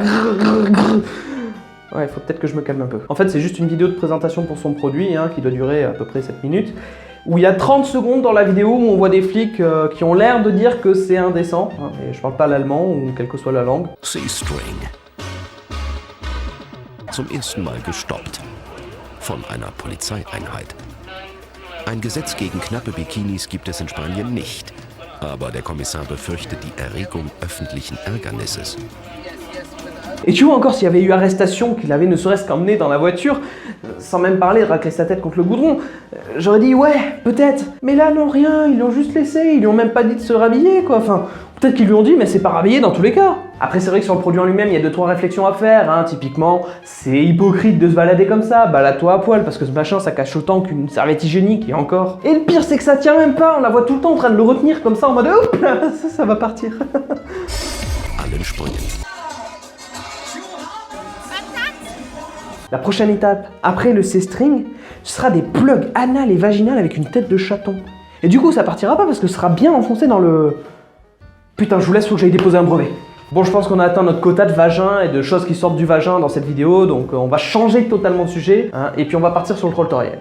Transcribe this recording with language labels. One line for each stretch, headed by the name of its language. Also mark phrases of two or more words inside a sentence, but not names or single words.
French: Ouais, faut peut-être que je me calme un peu. En fait, c'est juste une vidéo de présentation pour son produit, hein, qui doit durer à peu près 7 minutes, où il y a 30 secondes dans la vidéo où on voit des flics qui ont l'air de dire que c'est indécent. Hein, et je parle pas l'allemand, ou quelle que soit la langue. C-String.
German: Zum ersten Mal gestoppt von einer Polizeieinheit. Ein Gesetz gegen knappe Bikinis gibt es in Spanien nicht. Aber der Kommissar befürchtet die Erregung öffentlichen Ärgernisses.
French: Et tu vois encore s'il y avait eu arrestation, qu'il avait ne serait-ce qu'emmené dans la voiture, sans même parler de racler sa tête contre le goudron, j'aurais dit ouais, peut-être. Mais là non, rien, ils l'ont juste laissé, ils lui ont même pas dit de se rhabiller quoi, enfin, peut-être qu'ils lui ont dit mais c'est pas rhabillé dans tous les cas. Après c'est vrai que sur le produit en lui-même, il y a 2-3 réflexions à faire, hein. Typiquement, c'est hypocrite de se balader comme ça, balade-toi à poil, parce que ce machin ça cache autant qu'une serviette hygiénique, et encore. Et le pire c'est que ça tient même pas, on la voit tout le temps en train de le retenir comme ça en mode hop là, ça va partir.
German: Allen springen.
French: La prochaine étape, après le C-string, ce sera des plugs anal et vaginal avec une tête de chaton. Et du coup, ça partira pas parce que ce sera bien enfoncé dans le... Putain, je vous laisse, faut que j'aille déposer un brevet. Bon, je pense qu'on a atteint notre quota de vagin et de choses qui sortent du vagin dans cette vidéo, donc on va changer totalement de sujet, hein, et puis on va partir sur le tutoriel.